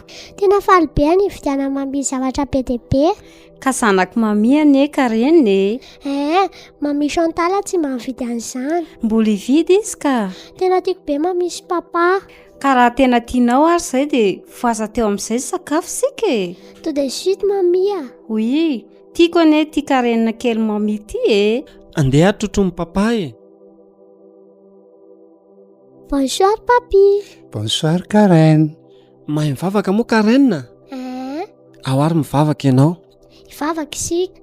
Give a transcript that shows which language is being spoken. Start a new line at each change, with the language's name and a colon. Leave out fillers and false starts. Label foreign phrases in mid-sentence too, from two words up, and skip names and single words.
Malagasy: tena faly be any ividiana mami zavatra be dia be. Ka zanako mami anie Karen e. Mami Chantal tsy mahavidy an'izany. Mbola hividy izy ka. Tena tiako be mami sy papa. Ka raha tena tianao ary izay dia voaza teo amin'izay sakafo sika e.
French: Tout de suite mami Oui,
Malagasy: tiako anie tia Karen kely mami ity e. Andeha atrotromy papa e.
French: Bonsoir papi. Bonsoir Karen.
Malagasy: Mahay mivavaka moa Karen? Ao ary mivavaka ianao. Ivavaka isika.